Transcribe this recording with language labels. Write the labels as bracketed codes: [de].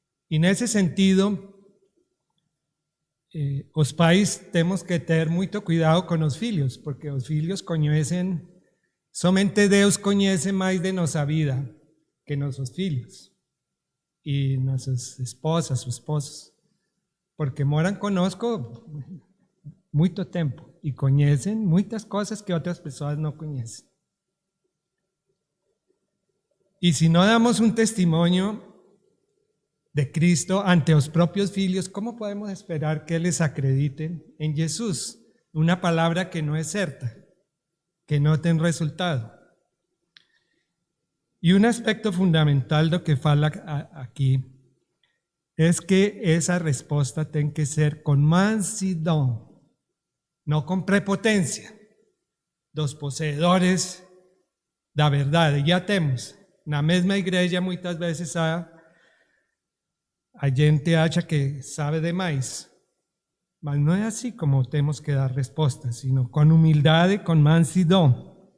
[pt] E nesse sentido, os pais temos que ter muito cuidado com os filhos, porque os filhos conhecem, somente Deus conhece mais de nossa vida que nossos filhos e nossas esposas, esposos, porque moram conosco muito tempo e conhecem muitas coisas que outras pessoas não conhecem. E se não damos um testemunho de Cristo ante os próprios filhos, [es] ¿cómo podemos esperar que les acrediten en Jesús? Una palabra que no es cierta, que no tiene resultado. Y un aspecto fundamental de lo que fala aquí es que esa respuesta tiene que ser con mansidão, no con prepotencia. Dos poseedores da verdade, ya temos. [pt] Na mesma igreja muitas vezes a gente acha que sabe demais, mas não é assim como temos que dar respostas, sino com humildade, com mansidão.